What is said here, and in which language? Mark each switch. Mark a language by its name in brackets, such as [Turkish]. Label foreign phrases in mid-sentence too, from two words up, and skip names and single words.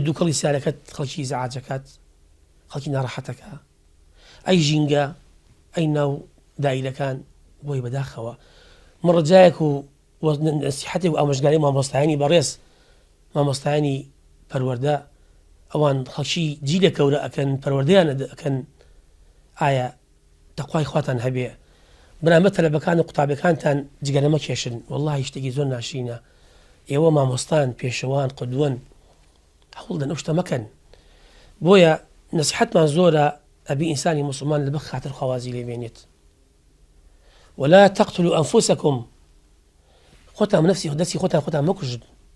[Central Kurdish] دووکەڵی سیارەکەت خەڵکی زەعاجەکەت، خەڵکی ناڕەحەتەکە، ئەی ژینگە، ئەی ناو دایرەکان، بۆی بەداخەوە مڕجایەک و نەسیحەتێک و ئامۆژگاری مامۆستایانی بەڕێز، مامۆستایانی پەروەردە، ئەوان خەڵکی جی لە کەورە ئەکەن، پەروەردەیان ئەکەن، ئایا تەقوای خواتان هەبێ، بنامە تەلەبەکان و قوتابەکانتان جگەرە مەکێشن، وەڵڵاهی شتێکی زۆر ناشینە. ئێوە مامۆستان، پێشەوان، قودوەن، هەوڵ دەن ئەو شتە مەکەن. بۆیە نەسیحەتمان زۆرە، ئەبی ئینسانی موسڵمان لەبەر خاتر خواوازی لێبێنێت. [Arabic] ولا تقتلوا أنفسكم، [Central Kurdish] خۆتان نەفسی دەستی خۆتان مەکوژن.